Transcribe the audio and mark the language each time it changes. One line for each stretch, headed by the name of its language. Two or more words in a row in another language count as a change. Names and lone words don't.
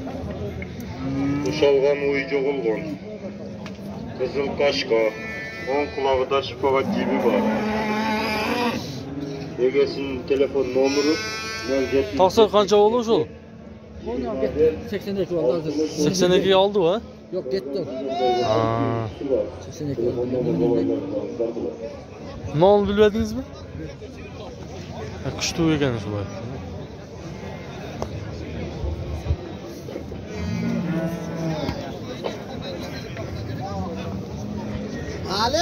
Uzbek: Ushalgan uy jo'g'ilgan. Qizil qashqa. O'ng qulog'ida shifoga jibi bor. Egasining telefon nomeri 07. Taqsir qancha bo'ldi shu?
Turkish: 82 oldu hazır.
Uzbek: 82 ga oldi va?
Turkish: Yok gitti.
Uzbek: Ha.
Turkish: 82 oldu.
Uzbek: Non bilmadingizmi? Ha, kuchli ekan shulay. Ali.